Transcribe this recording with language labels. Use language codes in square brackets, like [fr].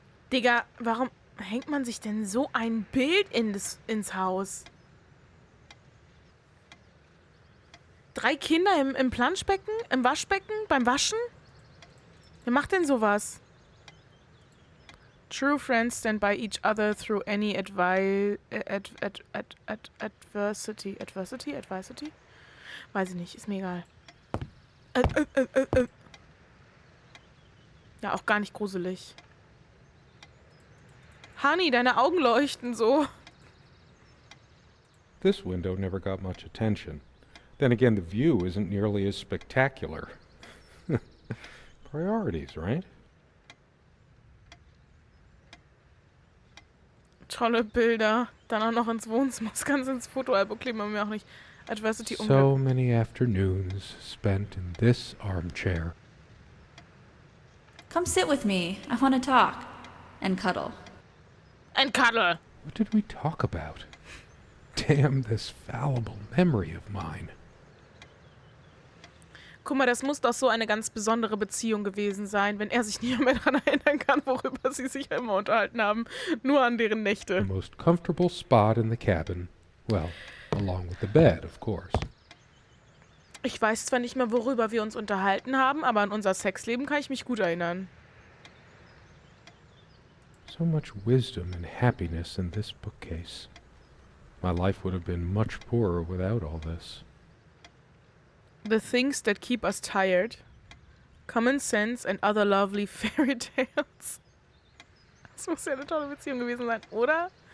[de] Digga, warum hängt man sich denn so ein Bild ins Haus? 3 Kinder im Planschbecken, im Waschbecken, beim Waschen? Wer macht denn sowas? [en] True friends stand by each other through any adversity. Adversity? [de] Weiß ich nicht, ist mir egal. Ja, auch gar nicht gruselig. Honey, deine Augen leuchten so. [en] This window never got much attention. Then again, the view isn't nearly as spectacular. Priorities, right? [de] Tolle Bilder. Dann auch noch ins Wohnzimmer. Das Ganze ins Fotoalbum kleben wir mir auch nicht. [en] Adversity So many afternoons spent in this armchair. Come sit with me. I want to talk. And cuddle. [de] Ein Cuddle. [en] What did we talk about? Damn this fallible memory of mine. [de] Guck mal, das muss doch so eine ganz besondere Beziehung gewesen sein, wenn er sich nicht mehr daran erinnern kann, worüber sie sich immer unterhalten haben. Nur an deren [en] The [de] Nächte. [en] most comfortable spot in the cabin. Well, along with the bed, of course. [de] Ich weiß zwar nicht mehr, worüber wir uns unterhalten haben, aber an unser Sexleben kann ich mich gut erinnern. [en] So much wisdom and happiness in this bookcase. My life would have been much poorer without all this. The things that keep us tired. Common sense and other lovely fairy tales. [de] Das muss ja eine tolle Beziehung gewesen sein, oder?